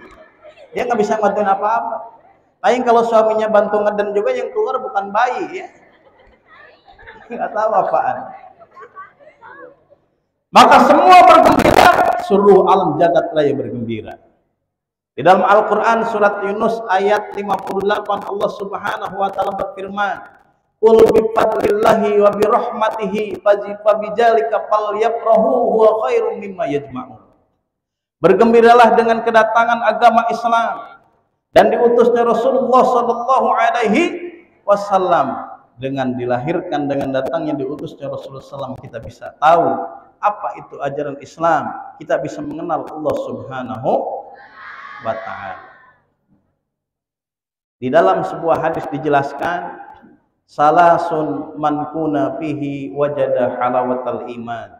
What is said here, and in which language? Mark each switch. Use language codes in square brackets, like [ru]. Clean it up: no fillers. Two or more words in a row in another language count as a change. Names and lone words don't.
[id] Dia nggak bisa bantuin apa-apa. Paling kalau suaminya bantu ngeden juga yang keluar bukan bayi ya. Nggak tahu apaan. Maka semua bergembira, seluruh alam jagat raya bergembira. Di dalam Al-Quran surat Yunus ayat 58 Allah [ar] سبحانه وتعالى [id] berfirman, [ar] "قل بفضل الله وبرحمته فبذلك فليفرحوا هو خير مما يجمعون." [id] Bergembiralah dengan kedatangan agama Islam dan diutusnya Rasulullah [ar] صلى الله عليه وسلم. [id] Dengan dilahirkan, dengan datangnya diutusnya Rasulullah SAW, kita bisa tahu apa itu ajaran Islam. Kita bisa mengenal Allah [ar] سبحانه وتعالى. [id] Di dalam sebuah hadis dijelaskan, [ar] ثلاث من كن فيه وجد حلاوة الإيمان.